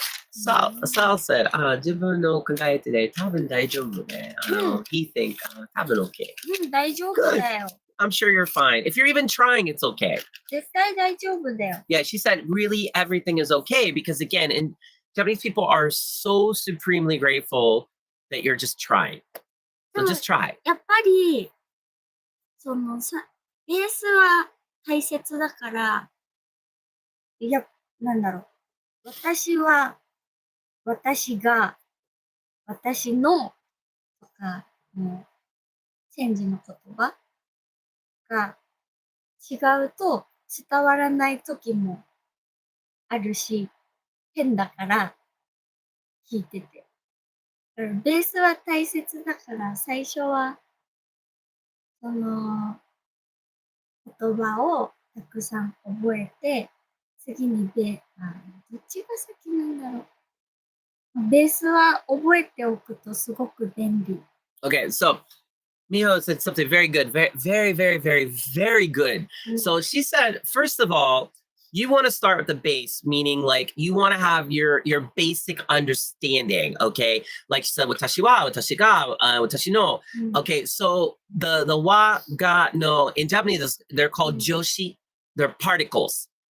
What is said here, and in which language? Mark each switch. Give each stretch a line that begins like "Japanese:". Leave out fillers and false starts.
Japanese: Sal said, 自分の考えてね、多分大丈夫ね。
English: He think,
Japanese: 多分
English: okay.
Japanese: 大丈夫だよ。
English: I'm sure you're fine. If you're even trying, it's okay.
Japanese: 絶対大丈夫だよ。
English: Yeah, she said, really, everything is okay because, again, Japanese people are so supremely grateful that you're just trying. So just try.
Japanese: やっぱり、ベースは大切だから、なんだろう。私は、私が、私の、とか、チェンジの言葉が違うと伝わらない時もあるし、変だから聞いてて。ベースは大切だから、最初は、言葉をたくさん覚えて、次にどっちが先なんだろう。ベースは覚えておくとすごく便利。
English: Okay, so Miho said something very good, very, very, very, very, very good. So she said, first of all, you want to start with the base, meaning like you want to have your basic understanding, okay? Like she said,
Japanese: watashi wa, watashi ga, watashi no.
English: Okay, so the wa, ga, no, in Japanese, they're called joshi. They're particles.